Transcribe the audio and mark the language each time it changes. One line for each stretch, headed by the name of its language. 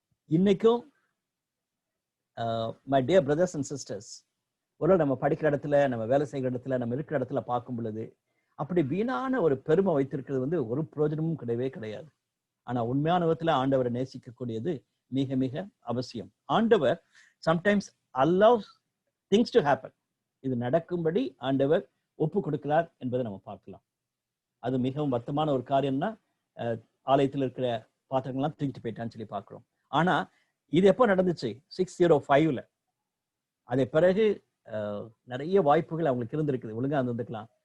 Tamil: இன்னைக்கும் my dear brothers and sisters, ஒரு நம்ம படிக்கிற இடத்துல, நம்ம வேலை செய்கிற இடத்துல, நம்ம இருக்கிற இடத்துல பார்க்கும் பொழுது அப்படி வீணான ஒரு பெருமை வைத்திருக்கிறது ஒரு பிரயோஜனமும் கிடையவே கிடையாது. ஆனா உண்மையான விதத்துல ஆண்டவரை நேசிக்கக்கூடியது மிக மிக அவசியம். ஆண்டவர் sometimes
English: allows things to happen.
Tamil: இது நடக்கும்படி ஆண்டவர் ஒப்பு கொடுக்கிறார் என்பதை நம்ம பார்க்கலாம். அது மிகவும் வருத்தமான ஒரு காரியம்னா ஆலயத்தில் இருக்கிற பாத்திரங்கள்லாம் தூக்கிட்டு போயிட்டான்னு சொல்லி பார்க்கிறோம். ஆனா இது எப்போ நடந்துச்சு? 605ல. அதே பிறகு நிறைய வாய்ப்புகள் அவங்களுக்கு இருந்திருக்குது, ஒழுங்கா இருந்திருக்கலாம்.